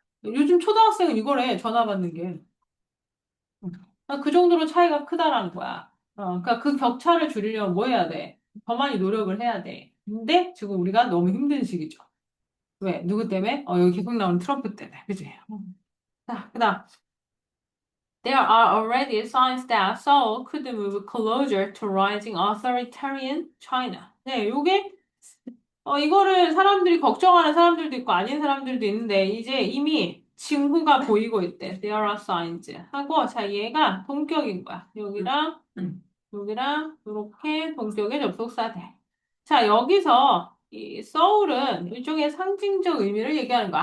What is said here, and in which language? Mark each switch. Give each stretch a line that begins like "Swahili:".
Korean: 요즘 초등학생은 이거래. 전화 받는 게. 응. 그 정도로 차이가 크다라는 거야. 그러니까 그 격차를 줄이려면 뭐 해야 돼? 더 많이 노력을 해야 돼. 근데 지금 우리가 너무 힘든 시기죠. 왜? 누구 때문에? 여기 계속 나오는 트럼프 때문에. 그지? 자, 그다음.
English: There are already signs that Seoul could move closer to rising authoritarian China.
Korean: 네, 요게 이거를 사람들이 걱정하는 사람들도 있고 아닌 사람들도 있는데 이제 이미 징후가 보이고 있대.
English: There are signs.
Korean: 하고 자 얘가 동격인 거야. 여기랑 여기랑 이렇게 동격의 접속사들. 자 여기서 이 서울은 일종의 상징적 의미를 얘기하는 거야.